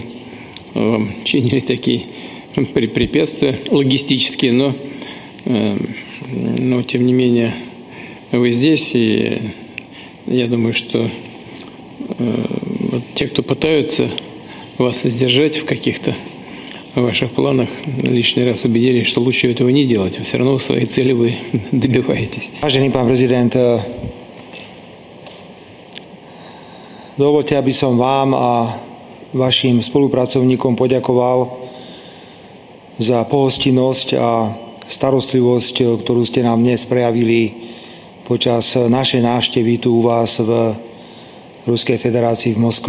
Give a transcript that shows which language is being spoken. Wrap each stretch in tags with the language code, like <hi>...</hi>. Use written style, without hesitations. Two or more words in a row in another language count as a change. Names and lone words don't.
<ru>Чинили такие препятствия логистические, но тем не менее вы здесь, и я думаю, что вот те, кто пытаются вас сдержать в каких-то ваших планах, лишний раз убедились, что лучше этого не делать. Все равно своей цели вы добиваетесь.</ru> <sk>Vážený pán prezident, dovoľte, aby som vám a vašim spolupracovníkom poďakoval za pohostinnosť a starostlivosť, ktorú ste nám dnes prejavili počas našej návštevy tu u vás v Ruskej federácii v Moskve.</sk>